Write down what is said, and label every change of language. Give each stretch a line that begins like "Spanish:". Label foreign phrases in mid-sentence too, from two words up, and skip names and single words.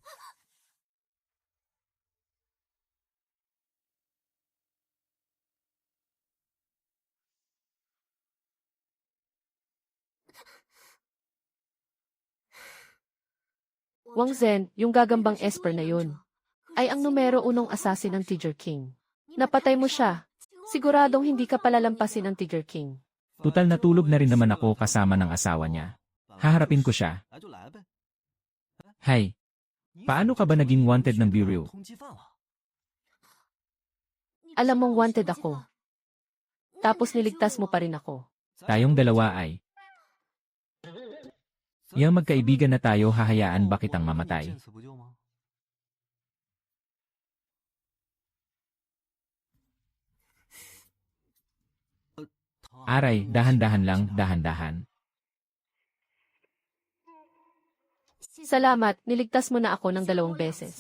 Filipino: Wang Zhen, yung gagambang Esper na yun, ay ang numero 1 assassin ng Tiger King. Napatay mo siya. Siguradong hindi ka palalampasin ng Tiger King. Tutal natulog na rin naman ako kasama ng asawa niya. Haharapin ko siya.
Chinese: 来就来呗。
Filipino: Hay, paano ka ba naging wanted ng Bureau?
Chinese: 通缉犯了。
Filipino: Alam mong wanted ako. Tapos niligtas mo pa rin ako. Tayong dalawa ay. Yang magkaibigan na tayo, hahayaan ba kitang mamatay?
Chinese: 见死不救吗？
Filipino: Aray, dahan-dahan lang, dahan-dahan. Salamat, niligtas mo na ako ng 2 beses.